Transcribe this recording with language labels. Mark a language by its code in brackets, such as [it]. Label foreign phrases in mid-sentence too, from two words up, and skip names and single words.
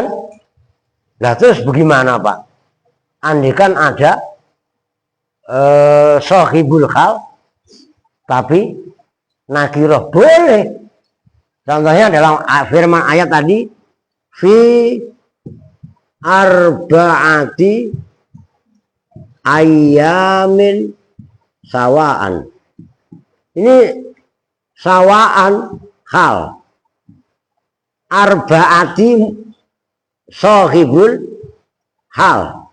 [id] Nah terus bagaimana Pak? Andikan ada [ar] صاحب الحال [id] tapi nakiroh boleh. Contohnya dalam firman ayat tadi [ar] في أربعة أيام سواء. Ini سواء حال. أربعة صاحب الحال.